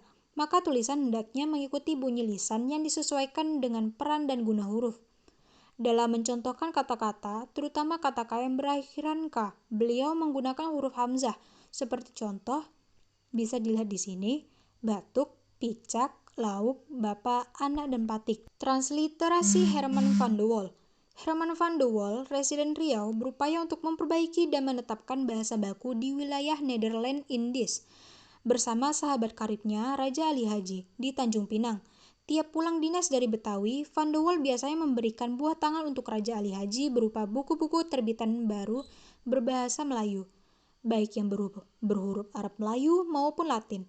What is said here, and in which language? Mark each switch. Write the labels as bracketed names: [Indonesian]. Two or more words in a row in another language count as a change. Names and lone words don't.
[Indonesian] Maka tulisan hendaknya mengikuti bunyi lisan yang disesuaikan dengan peran dan guna huruf. Dalam mencontohkan kata-kata, terutama kata-kata yang berakhiran ka, beliau menggunakan huruf hamzah. Seperti contoh, bisa dilihat di sini, batuk, picak, lauk, bapak, anak, dan patik. Transliterasi Herman van de Wall. Herman van de Wall, residen Riau, berupaya untuk memperbaiki dan menetapkan bahasa baku di wilayah Nederland Indies bersama sahabat karibnya Raja Ali Haji di Tanjung Pinang. Tiap pulang dinas dari Betawi, Van de Wall biasanya memberikan buah tangan untuk Raja Ali Haji berupa buku-buku terbitan baru berbahasa Melayu, baik yang berhuruf Arab Melayu maupun Latin.